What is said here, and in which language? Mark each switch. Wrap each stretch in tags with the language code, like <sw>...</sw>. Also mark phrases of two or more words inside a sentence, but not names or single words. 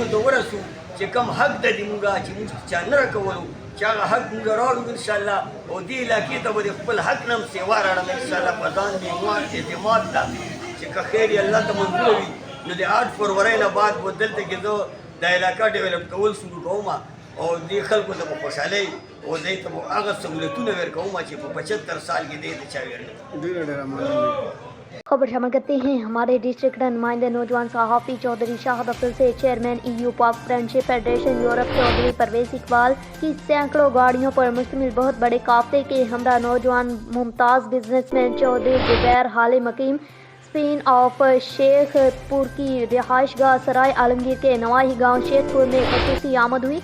<ps>ته ورسو چې کوم حق ده د موږ چې موږ چا نه راکولو چې هغه حق موږ راوړو انشاءالله او دې علاقې ته به د خپل حق نه هم سیوا راوړم انشاءالله په ځان مې ایمان اعتماد ده چې که خیر یې الله ته منظوره وي نو د 8 فروری نه بعد به دلته کې زه دا علاقه ډیولپ کول شروع کوم او دې خلکو ته به خوشحالۍ او دې ته به هغه سہولتونه ورکوم چې په 75 سال کې دې ته چا ورنه ډېره ډېره مننه</ps> <ur>خبر شامل کرتے ہیں ہمارے ڈسٹرکٹ نمائندے نوجوان صحافی چوہدری شاہد افضل سے چیئرمین EU پاک فرینڈشپ فیڈریشن یورپ چوہدری پرویز اقبال کی سینکڑوں گاڑیوں پر مشتمل بہت بڑے قافلے کے ہمراہ نوجوان ممتاز بزنس مین چوہدری زبیر حال مقیم اسپین آف شیخپور کی رہائش گاہ سرائے عالمگیر کے نواحی گاؤں شیخپور میں خصوصی آمد ہوئی.</ur>